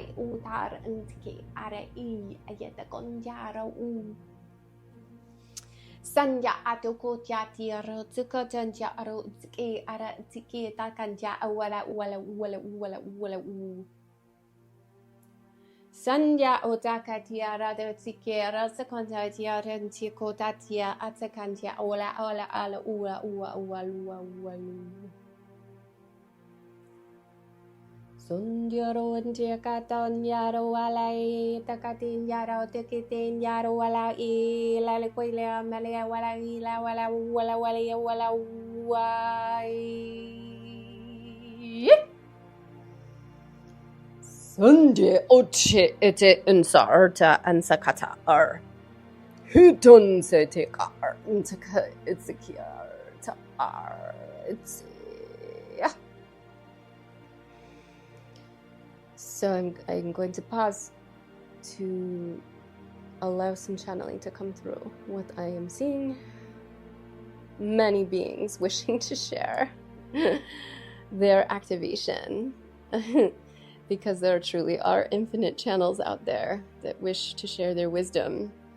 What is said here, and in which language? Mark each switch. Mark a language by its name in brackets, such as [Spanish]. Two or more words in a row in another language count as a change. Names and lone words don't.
[English] utar antiki are I ayeta konjaro u Sanya atoko tiatiro tukotanja aro tiki ara tiki takanja wala wala wala wala wala u Sanya otaka tiara de tiki ara sekonja tiara tiko tatia atakanja wala wala ala ua ua ua ua ua Sunjaro antiakaton yaro walai takatin yaro tikitin yaro walai lale koile malia walai la wala wala wala wala wai Sunde oche ete unsarta ansakata ar Hutun se tekar untaka itzikiar ta ar it's So I'm going to pause to allow some channeling to come through. What I am seeing, many beings wishing to share their activation because there truly are infinite channels out there that wish to share their wisdom.